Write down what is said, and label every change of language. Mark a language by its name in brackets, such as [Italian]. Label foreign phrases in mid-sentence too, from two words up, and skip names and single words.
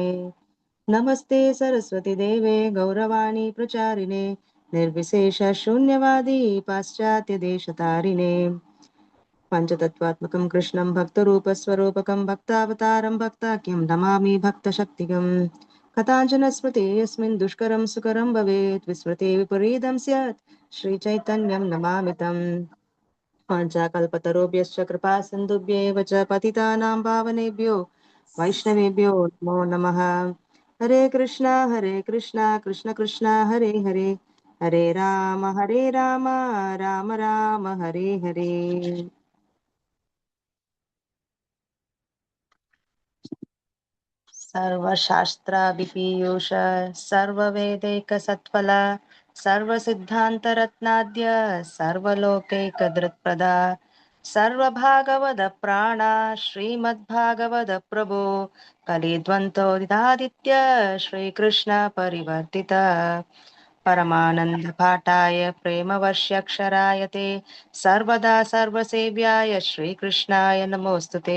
[Sanskrit] നമസ്തേ സരസ്വതി ദേവേ ഗൗരവാണി പ്രചാരിണേ നിർവിശേഷ ശൂന്യവാദി പാശ്ചാത്യദേശതാരിണേ. പഞ്ചതത്വാത്മകം കൃഷ്ണം ഭക്തരൂപസ്വരൂപകം ഭക്താവതാരം ഭക്താഖ്യം നമാമി ഭക്തശക്തികം. കഥാഞ്ജന സ്മൃതി യസ്മിൻ ദുഷ്കരം സുകരം ഭവേത് വിസ്മൃതി വിപരീതം സ്യാത് ശ്രീചൈതന്യം നമാമിതം. വാഞ്ചാകൽപതരുഭ്യശ്ച കൃപാ സിന്ധുഭ്യേവ ച പതിതാനാം പാവനേഭ്യോ വൈഷ്ണവേഭ്യോ നമോ നമഃ. ഹരേ കൃഷ്ണ കൃഷ്ണ കൃഷ്ണ ഹരേ ഹരേ, ഹരേ രാമ രാമ രാമ ഹരേ ഹരേ. സർവശാസ്ത്രാഭിപീയൂഷ സർവവേദൈകസത്ഫല സർവസിദ്ധാന്തരത്നാദ്യ സർവലോകൈകദൃക്പ്രദ സർവഭാഗവത പ്രാണ ശ്രീമദ്ഭാഗവത പ്രഭോ കലിദ്വന്ദ്വോദിതാദിത്യ ശ്രീകൃഷ്ണ പരിവർത്തിത പരമാനന്ദ പാഠായ പ്രേമവർഷ്യക്ഷരായ തേ സർവദാ സർവസേവ്യായ ശ്രീകൃഷ്ണായ നമോസ്തുതേ.